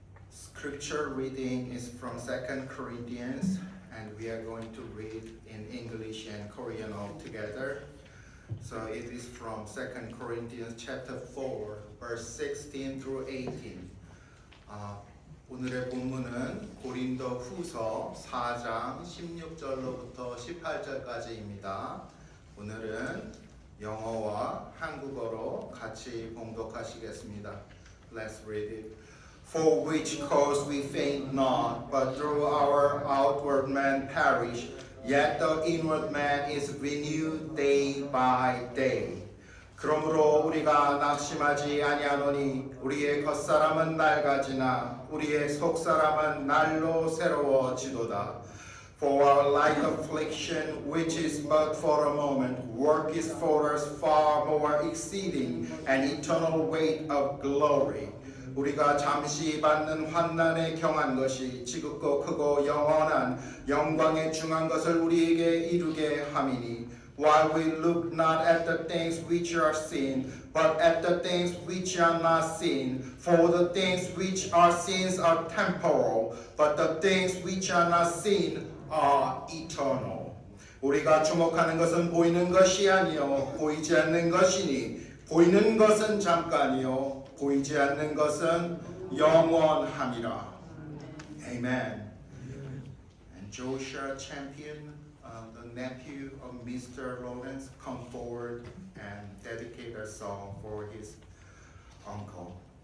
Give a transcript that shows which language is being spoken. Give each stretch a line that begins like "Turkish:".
English: Scripture reading is from 2 Corinthians, and we are going to read in English and Korean all together. So it is from 2 Corinthians chapter 4, verse 16 through 18.
Korean: 오늘의 본문은 고린도 후서 4장 16절로부터 18절까지입니다. 오늘은 영어와 한국어로 같이 봉독하시겠습니다.
English: Let's read it. For which cause we faint not, but through our outward man perish, yet the inward man is renewed day by day.
Korean: 그러므로 우리가 낙심하지 아니하노니 우리의 겉사람은 낡아지나 우리의 속사람은 날로 새로워지도다.
English: For our light affliction, which is but for a moment, worketh for us far more exceeding an eternal weight of glory.
Korean: 우리가 잠시 받는 환난에 경한 것이 지극고 크고 영원한 영광에 중한 것을 우리에게 이루게 함이니
English: while we look not at the things which are seen, but at the things which are not seen. For the things which are seen are temporal, but the things which are not seen are eternal.
Korean: 우리가 주목하는 것은 보이는 것이 아니요 보이지 않는 것이니 보이는 것은 잠깐이요 보이지 않는 것은 영원함이라.
English: Amen. And Joshua Champion, the nephew of Mr. Lawrence, come forward and dedicate a song for his uncle.